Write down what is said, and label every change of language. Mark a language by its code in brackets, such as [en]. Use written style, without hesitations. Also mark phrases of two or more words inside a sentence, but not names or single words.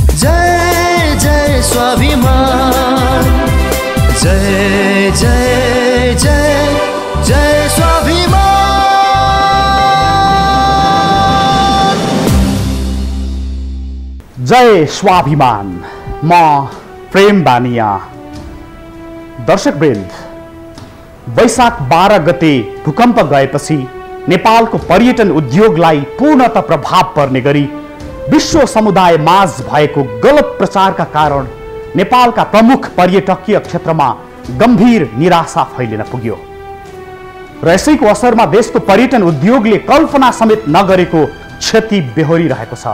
[ne] जय जय स्वाभिमान, जय जय जय जय स्वाभिमान। जय स्वाभिमान। म प्रेम बानिया। दर्शकवृन्द, वैशाख 12 गते भूकम्प गएपछि नेपालको पर्यटन उद्योगलाई पूर्णतः प्रभाव पर्ने गरी विश्व समुदाय माझ भएको गलत प्रचारका कारण नेपालका प्रमुख पर्यटकीय क्षेत्रमा गम्भीर निराशा फैलिन पुग्यो र यसैको असरमा देशको पर्यटन उद्योगले कल्पना समेत नगरेको क्षति बेहोरिरहेको छ।